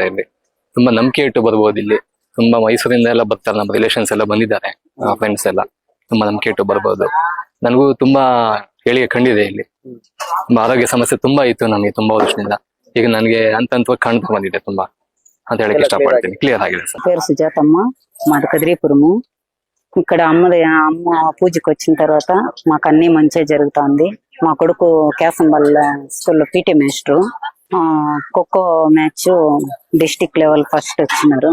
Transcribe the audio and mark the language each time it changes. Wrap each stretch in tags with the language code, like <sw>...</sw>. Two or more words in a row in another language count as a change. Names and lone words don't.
<kn>ಇಲ್ಲಿ ತುಂಬಾ ನಂಬಿಕೆ ಇಟ್ಟು ಬರ್ಬೋದು. ಇಲ್ಲಿ ತುಂಬಾ ಮೈಸೂರಿಂದ ಎಲ್ಲ ಬರ್ತಾರೆ, ನಮ್ಮ ರಿಲೇಷನ್ಸ್ ಎಲ್ಲ ಬಂದಿದ್ದಾರೆ, ಫ್ರೆಂಡ್ಸ್ ಎಲ್ಲ. ತುಂಬಾ ನಂಬಿಕೆ ಇಟ್ಟು ಬರ್ಬೋದು. ನನಗೂ ತುಂಬಾ ಏಳಿಗೆ ಕಂಡಿದೆ ಇಲ್ಲಿ. ತುಂಬಾ ಆರೋಗ್ಯ ಸಮಸ್ಯೆ ತುಂಬಾ ಇತ್ತು ನಮಗೆ ತುಂಬಾ ವರ್ಷದಿಂದ. ಈಗ ನನಗೆ ಹಂತವಾಗಿ ಕಾಣ್ತಾ ಬಂದಿದೆ ತುಂಬಾ ಅಂತ ಹೇಳಕ್ ఇష్టపడತೀನಿ. క్లియర్ ఆಗಿದೆ సార్.</kn> <te>పేరు సుజాతమ్మ, మాది కదిరీపురము. ఇక్కడ అమ్మ పూజకి వచ్చిన తర్వాత మాకు అన్ని మంచిగా జరుగుతుంది. మా కొడుకు కేసంబల్ స్కూల్లో పీటీ మాస్టర్, ఖోఖో మ్యాచ్ డిస్టిక్ లెవెల్ ఫస్ట్ వచ్చినారు.</te>